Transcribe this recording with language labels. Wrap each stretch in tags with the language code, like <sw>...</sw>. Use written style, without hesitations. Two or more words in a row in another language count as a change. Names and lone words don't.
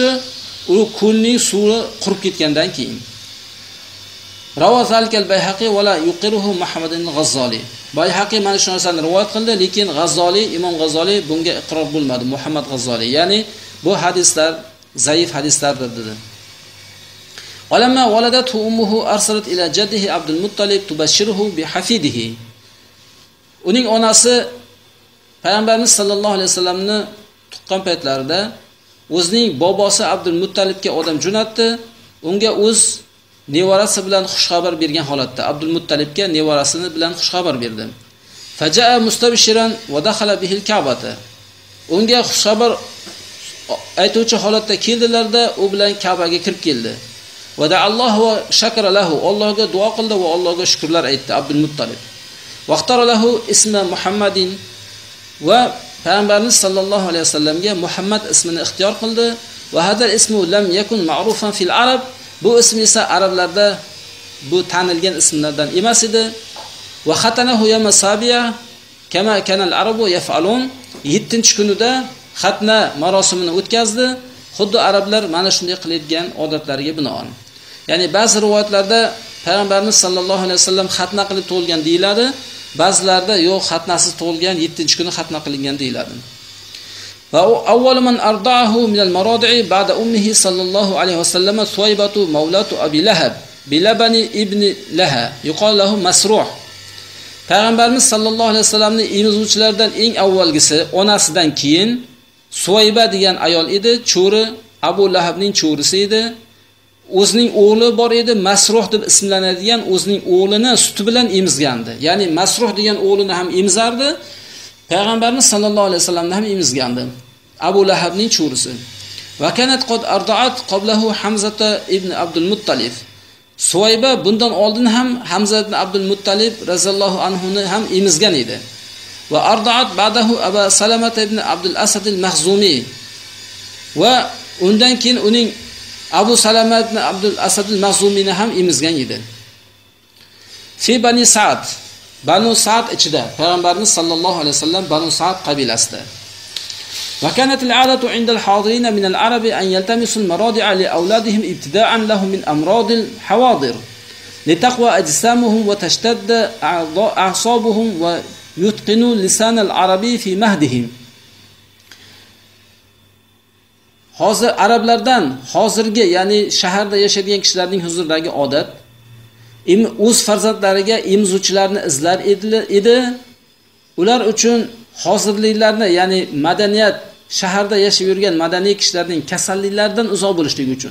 <uz>U ko'lning suvi qurib ketgandan keyin.</uz> <ar>روى ذلك البيهقي ولا يقره محمد الغزالي.</ar> <uz>Bayhaqi mana shu narsani rivoyat qildi, lekin Imom G'azzoli bunga iqror bo'lmadi. Muhammad G'azzoli, ya'ni bu hadislar zaif hadislardir dedi.</uz> <ar>ولما ولدته أمه أرسلت إلى جده عبد المطلب تبشره بحفيده.</ar> <uz>Uning onasi payg'ambarimiz</uz> <ar>صلى الله عليه وسلم</ar> <uz>tuqqan paytlarida o'zining bobosi Abdul Muttalibga odam jo'natdi. Unga o'z nevarasi bilan xushxabar bergan holatda Abdul Muttalibga nevarasini bilan xushxabar berdi.</uz> <ar>فجاء مستبشرا ودخل به الكعبة.</ar> <uz>Unga xushxabar aytuvchi holatda keldilarda, u bilan Ka'baga kirib keldi.</uz> <ar>ودعا الله وشكر له.</ar> <uz>Allohga duo qildi va Allohga shukrlar aytdi Abdul Muttalib.</uz> <ar>واختار له اسم محمد</ar> <uz>va payg'ambarimiz</uz> <ar>صلى الله عليه وسلم</ar> <uz>Muhammad ismini ixtiyor qildi.</uz> <ar>وهذا الاسم لم يكن معروفا في العرب.</ar> <uz>Bu ism esa arablarda bu tanilgan ismlardan emas edi.</uz> <ar>وختنه يوم سابعه كما كان العرب يفعلون.</ar> <uz>7-kunida xatna marosimini o'tkazdi. Xuddi arablar mana shunday qiladigan odatlariga binoan. Ya'ni ba'zi rivoyatlarda payg'ambarimiz</uz> <ar>صلى الله عليه وسلم</ar> <uz>xatna qilib tug'ilgan deyiladi. Ba'zilarda yo'q, xatnasiz tug'ilgan, 7-kuni xatna qilingan deyiladi.</uz> <ar>وأول من أرضعه من المراضع بعد أمه صلى الله عليه وسلم ثويبة مولاة أبي لهب بلبن ابن لها يقال له مسروح.</ar> <uz>Payg'ambarimiz</uz> <ar>صلى الله عليه وسلم</ar> <uz>emizuvchilaridan eng avvalgisi onasidan keyin Suvayba degan ayol edi, cho'ri Abu Lahabning cho'risi edi. O'zining o'g'li bor edi, Masruh deb ismlanadigan o'zining o'g'lini suti bilan emizgandi. Ya'ni Masruh degan o'g'lini ham emizardi, payg'ambarimiz</uz> <ar>صلى الله عليه وسلم</ar> <uz>ham emizgandi. Abu Lahabning cho'risi.</uz> <ar>وكانت قد أرضعت قبله حمزة بن عبد المطلب.</ar> <uz>Suvayba bundan oldin ham Hamza ibn Abdul Muttalib</uz> <ar>رضي الله عنه</ar> <uz>ni ham emizgan edi.</uz> <ar>وأرضعت بعده أبا سلمة بن عبد الأسد المخزومي.</ar> <uz>Va undan keyin uning Abu Salama ibn Abdul Asad al-Makhzumini ham emizgan edi.</uz> <ar>في بني سعد,</ar> <uz>Banu Sa'd ichida payg'ambarimiz</uz> <ar>صلى الله عليه وسلم</ar> <uz>Banu Sa'd qabilasida.</uz> <ar>وكانت العادة عند الحاضرين من العرب أن يلتمسوا المراضع لأولادهم ابتعادا لهم من أمراض الحواضر لتقوى أجسامهم وتشتد أعصابهم ويتقن اللسان العربي في مهدهم.</ar> <uz>Hozir arablardan hozirgi, ya'ni shaharda yashaydigan kishilarning huzuridagi odat o'z farzandlariga emizuvchilarni izlar edi. Ular uchun hozirliklarni, ya'ni madaniyat, shaharda yashab yurgan madaniy kishilarning kasalliklardan uzoq bo'lishligi uchun.</uz>